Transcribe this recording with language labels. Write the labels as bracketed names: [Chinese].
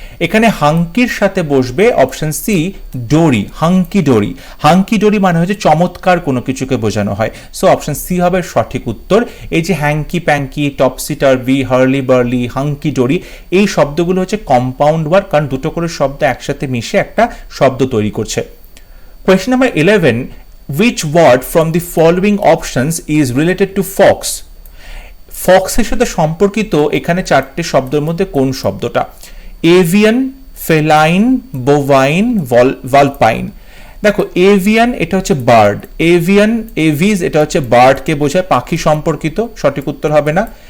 [Bangla] এখানে হাঙ্কির সাথে বসবে অপশন সি ডোরি, হাঙ্কি ডোরি। হাঙ্কি ডোরি মানে হচ্ছে চমৎকার কোনো কিছুকে বোঝানো হয়, সো অপশন সি হবে সঠিক উত্তর। এই যে হ্যাঙ্কি প্যাঙ্কি, টপসি টার্ভি, হার্লি বার্লি, হাঙ্কি ডোরি, এই শব্দগুলো হচ্ছে কম্পাউন্ড ওয়ার্ড, কারণ দুটো করে শব্দ একসাথে মিশে একটা শব্দ তৈরি করছে। [English] Question number 11, which word from the following options is related to fox? [Bangla] ফক্সের সাথে সম্পর্কিত এখানে চারটে শব্দের মধ্যে কোন শব্দটা? Avian, feline, bovine, ভালপাইন। দেখো এভিয়ান এটা হচ্ছে বার্ড, এভিয়ান, এভিজ এটা হচ্ছে বার্ডকে বোঝায়, পাখি সম্পর্কিত, সঠিক উত্তর হবে না।